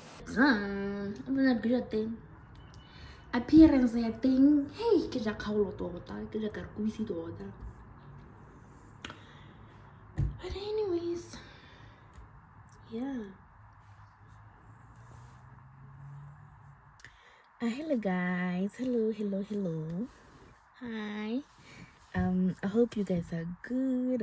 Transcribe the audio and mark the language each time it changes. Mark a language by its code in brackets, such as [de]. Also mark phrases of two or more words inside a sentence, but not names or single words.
[en] I'm gonna do your thing. Appearance ya thing. [tn] Hey, ke ja kgaolo tota, ke ja Karakubis tota. [en] But anyways, yeah. Hello guys. Hello. Hi. I hope you guys are good.